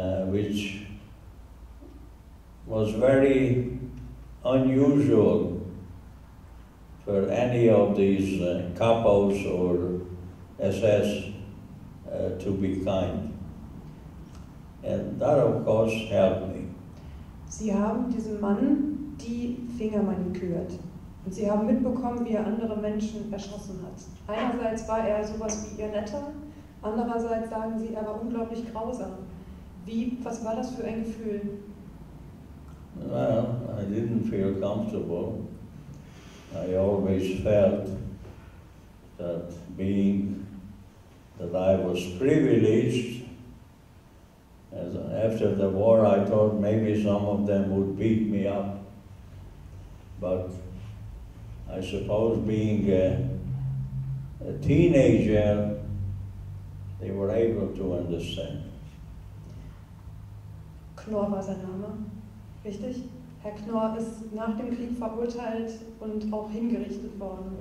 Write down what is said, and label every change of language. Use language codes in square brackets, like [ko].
[en] which was very unusual for any of these kapos or SS to be kind. And that, of course, helped me. [de] Sie haben diesem Mann die Finger manikürt. Und sie haben mitbekommen, wie er andere Menschen erschossen hat. Einerseits war er sowas wie ihr Netter, andererseits sagen sie, er war unglaublich grausam. Was war das für ein Gefühl? [en] Well, I didn't feel comfortable. I always felt that I was privileged. After the war, I thought maybe some of them would beat me up. But I suppose being a teenager, they were able to understand. [de] Knorr war sein Name, richtig? Herr Knorr ist nach dem Krieg verurteilt und auch hingerichtet worden.